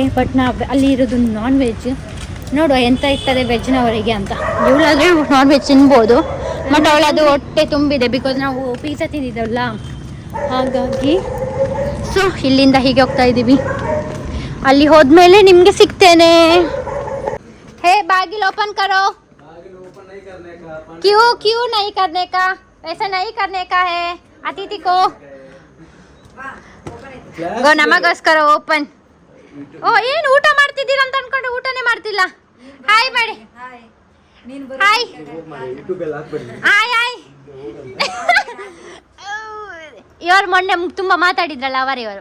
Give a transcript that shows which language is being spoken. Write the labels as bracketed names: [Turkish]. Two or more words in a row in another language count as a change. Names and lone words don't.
[Kannada] ಬಟ್ ನಾವು ಅಲ್ಲಿ ಇರೋದು [English] non veg. [Kannada] ನೋಡುವ ಎಂತ ಇರ್ತದೆ ವೆಜ್ನವರಿಗೆ ಅಂತ. ಇವಳಾದರೆ [English] non veg [Kannada] ತಿನ್ಬೋದು, ಬಟ್ ಅವಳದು ಹೊಟ್ಟೆ ತುಂಬಿದೆ, ಬಿಕಾಸ್ ನಾವು ಪಿಜ್ಜಾ ತಿಂದಿದ್ದಲ್ಲ ಹಾಗಾಗಿ. ಸೊ ಇಲ್ಲಿಂದ ಹೀಗೆ ಹೋಗ್ತಾ ಇದ್ದೀವಿ. ಅಲ್ಲಿ ಹೋದ್ಮೇಲೆ ನಿಮಗೆ ಸಿಗ್ತೇನೆ. [Hindi] हे बागिल ओपन करो. क्यों नहीं करने का? ऐसा नहीं करने का है. अतिथि को [Kannada] ಗೋ ನಮಗೋಸ್ಕರ ಓಪನ್. ಓ ಏನು ಊಟ ಮಾಡ್ತಿದ್ದೀರಾ ಅಂತ ಅನ್ಕೊಂಡು ಊಟನೇ ಮಾಡ್ತಿಲ್ಲ. ಹಾಯ್ ಮಾಡಿ. ಹಾಯ್ ಹಾಯ್ ಹಾಯ್. ಇವರು ಮೊನ್ನೆ ತುಂಬಾ ಮಾತಾಡಿದ್ರಲ್ಲ ಅವರೇ ಇವರು.